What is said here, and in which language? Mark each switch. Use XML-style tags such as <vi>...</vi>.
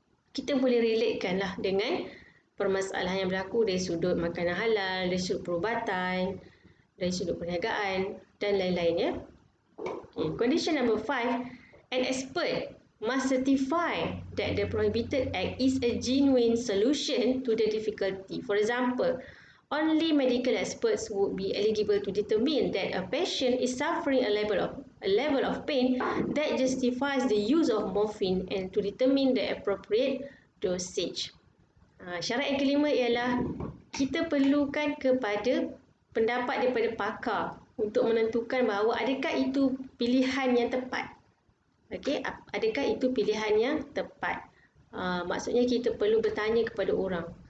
<ms>Kita boleh relatekanlah dengan permasalahan yang berlaku dari sudut makanan halal, dari sudut perubatan, dari sudut perniagaan dan lain-lainnya. Okay.</ms> <en>Condition number 5, an expert must certify that the prohibited act is a genuine solution to the difficulty. For example, only medical experts would be eligible to determine that a patient is suffering a level of pain that justifies the use of morphine and to determine the appropriate dosage.</en> <ms>Syarat yang kelima ialah kita perlukan kepada pendapat daripada pakar untuk menentukan bahawa adakah itu pilihan yang tepat. Okey, adakah itu pilihan yang tepat? Maksudnya kita perlu bertanya kepada orang.</ms>